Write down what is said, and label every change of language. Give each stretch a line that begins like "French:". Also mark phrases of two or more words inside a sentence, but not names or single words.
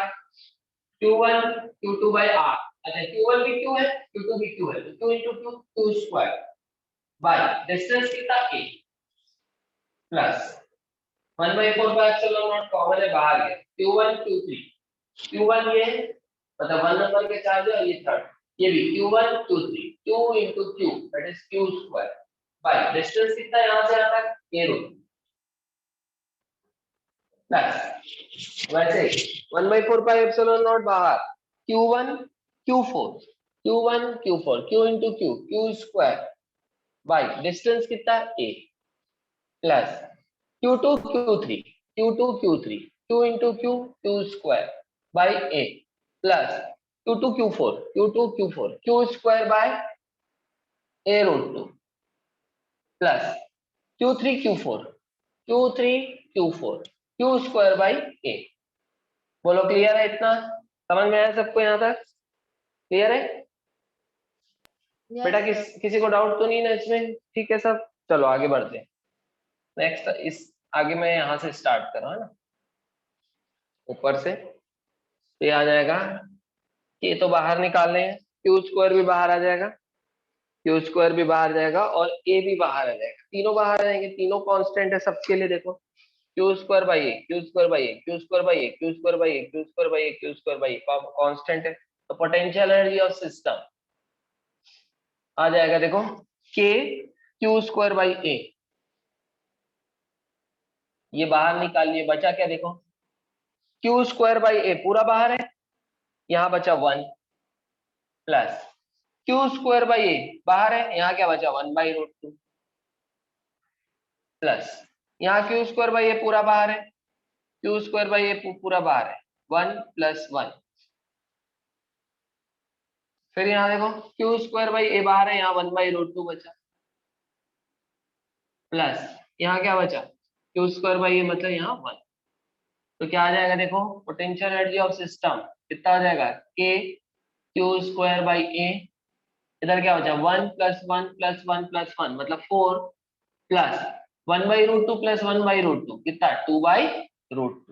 Hindi: Q1 Q2/r। अच्छा, Q1 भी q है, Q2 भी q है, तो q into q, q² बाय डिस्टेंस कितना? a प्लस 1/4πε0 कॉमन है, बाहर गया, Q1 Q3, Q1 ये मतलब 1 नंबर के चार्ज है, ये थर्ड, ये भी Q1 Q3, q into q,
English: that is
Hindi: q² बाय डिस्टेंस कितना यहां से यहां तक? a√2 प्लस वैसे 1/4πε0 बाहर, Q1 Q4, Q1 Q4, q into q, q² बाय डिस्टेंस कितना? a प्लस Q2 Q3, Q2 Q3, q into q, q² by a प्लस Q2 Q4, Q2 Q4, q² by a√2 प्लस Q3 Q4, Q3 Q4, q² by a। बोलो क्लियर है? इतना समझ में आया सबको यहाँ तक? क्लियर है Yes, बेटा? sir. किसी को डाउट तो नहीं ना इसमें? ठीक है सब, चलो आगे बढ़ते हैं। नेक्स्ट इस आगे मैं यहाँ से स्टार्ट कर रहा हूँ ना, ऊपर से तो ये आ जाएगा, ये तो बाहर निकालने हैं, q² भी बाहर आ जाएगा, q² भी बाहर जाएगा और a भी बाहर आ जाएगा, तीनों बाहर आ जाएंगे, तीनों कांस्टेंट है सबके लिए। देखो q² by a, q² by a, q² by a, q² by a, q² by a, q² by a कांस्टेंट है। तो
English: potential energy of system
Hindi: आ जाएगा, देखो k q² by a, ये बाहर निकाल लिए, बचा क्या? देखो q² by a पूरा बाहर है, यहाँ बचा 1 प्लस q² by a बाहर है, यहाँ क्या बचा? 1/√2 प्लस यहाँ q² by a पूरा बाहर है, q² by a पूरा बाहर है, 1 + 1। फिर यहाँ देखो q² by a बाहर है, यहाँ 1/√2 बचा, प्लस यहाँ क्या बचा? q² by a मतलब यहाँ 1। तो क्या आ जाएगा? देखो
English: potential energy of system
Hindi: कितना हो जाएगा k
English: q square by a,
Hindi: इधर क्या बचा 1 प्लस 1 प्लस 1 प्लस 1 मतलब 4 प्लस 1/√2 प्लस 1/√2 कितना 2/√2।